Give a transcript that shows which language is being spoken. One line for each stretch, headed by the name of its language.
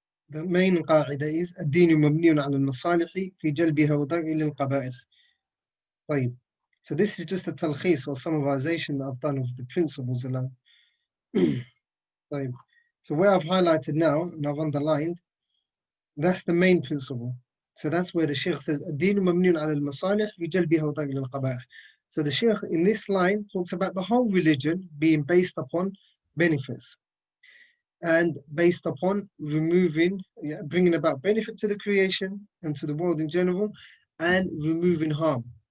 English: The main qa'idah is
Arabic: الدين مبني على المصالح في جلبها ودرء للقبائح. طيب.
English: So this is just a talkhis or summarization that I've done of the principles alone.
Arabic: طيب.
English: So where I've highlighted now and I've underlined, that's the main principle. So that's where the Shaykh says
Arabic: الدين مبني على المصالح في جلبها ودرء للقبائح.
English: So the Shaykh in this line talks about the whole religion being based upon benefits, and based upon bringing about benefit to the creation and to the world in general, and removing harm.